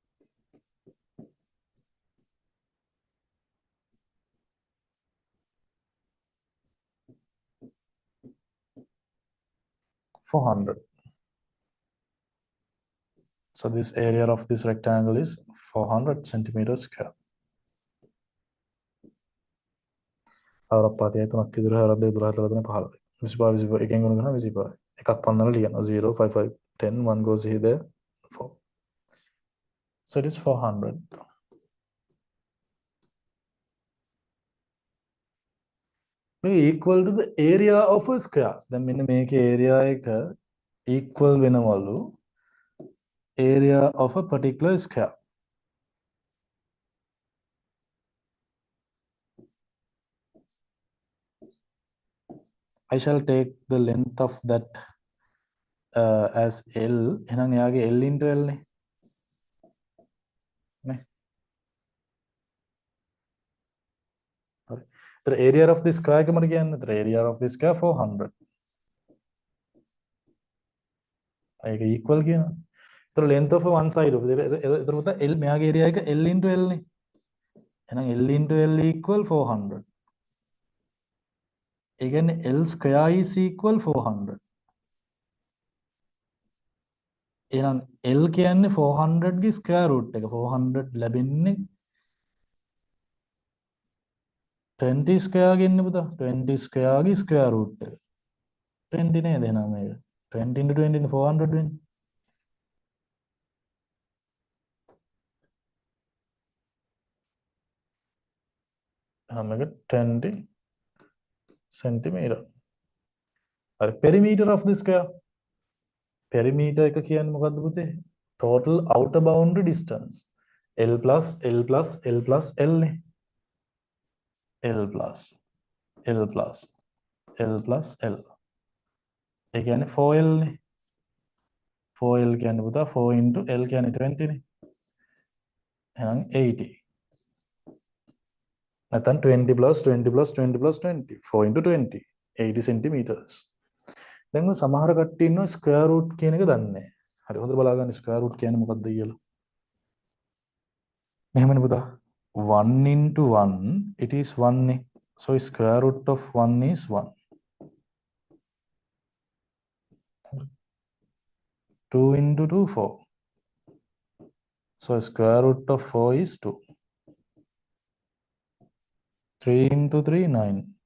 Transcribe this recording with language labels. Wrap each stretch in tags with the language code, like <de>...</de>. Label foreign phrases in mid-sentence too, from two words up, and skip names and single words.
<en>400. So this area of this rectangle is 400 centimeters square.</en> <si>අවරප්පාතිය තුනක් ඉදිරිය හරක් දෙක 12 13 15. 25 25 එකෙන් ගුණ කරනවා 25. එකක් පන්නලා ලියනවා 0 5 5 10 1</si> <en>goes here there</en> <si>4.</si> <en>So it is 400. Equal to the area of a square. Then</en> <si>මෙන්න මේකේ</si> <en>area එක equal වෙනවලු area of a particular square. I shall take the length of that as L.</en> <si>එහෙනම් එයාගේ L into L නේ. නේ. හරි.</si> <en>The area of this square එක මට කියන්න. The area of this square 400.</en> <si>ඒක equal කියනවා.</si> <en>So length of one side of</en> <si>එතකොට පුතා L මෙයාගේ area එක L into L නේ.</si> <en>එහෙනම් L into L equal 400.</en> <si>ඒ කියන්නේ</si> <en>L square is equal 400.</en> <si>එහෙනම් L කියන්නේ 400 ගේ</si> <en>square root</en> <si>එක. 400 ලැබෙන්නේ 20 square ගෙන්නේ පුතා. 20 square ගේ</si> <en>square root</en> <si>එක. 20 නේද එහෙනම් මේක. 20 into 20 into 400 වෙන්නේ. එහෙනම් මේක 20 centimeter.</si> <en>හරි perimeter of the square.</en> <si>Perimeter එක කියන්නේ මොකද්ද පුතේ?</si> <en>Total outer boundary distance. L plus L plus L plus L නේ. L plus L plus L plus L.</en> <si>ඒ කියන්නේ 4L නේ. 4L කියන්නේ පුතා 4 into L කියන්නේ 20 නේ.</si> <en>එහෙනම් 80. නැත්නම් 20 plus 20 plus 20 plus 20. 4 into 20. 80 centimeters.</en> <si>දැන් ඔය සමහර කට්ටිය ඉන්නවා</si> <en>square root</en> <si>කියන එක දන්නේ නැහැ. හරි හොඳට බලා ගන්න</si> <en>square root</en> <si>කියන්නේ මොකක්ද කියලා. මෙහෙමනේ පුතා. 1 into 1</si> <en>it is</en> <si>1 නේ.</si> <en>So square root of 1 is 1. 2 into 2 4. So square root of 4 is 2. 3 into 3, 9.</en>